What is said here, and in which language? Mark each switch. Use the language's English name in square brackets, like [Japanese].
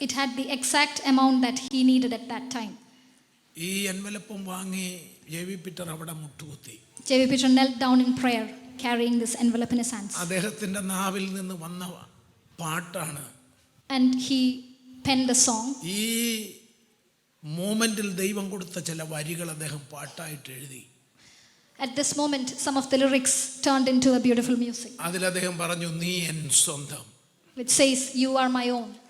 [English] It had the exact amount that he needed at that time. [Malayalam] ഈ എൻവലപ്പും വാങ്ങി JV Peter അവിടെ മുട്ടുകുത്തി. [English] J.V. Peter knelt down in prayer, carrying this envelope in his hands. [Malayalam] അദ്ദേഹത്തിന്റെ നാവിൽ നിന്ന് വന്ന പാട്ടാണ്. [English] And he penned a song. [Malayalam] ഈ മോമെന്റിൽ ദൈവം കൊടുത്ത ചില വരികൾ അദ്ദേഹം പാട്ടായിട്ട് എഴുതി. [English] At this moment, some of the lyrics turned into a beautiful music, [Malayalam] അതിൽ അദ്ദേഹം പറഞ്ഞു, നീ എൻ സ്വന്തം, [English] which says, "You are my own.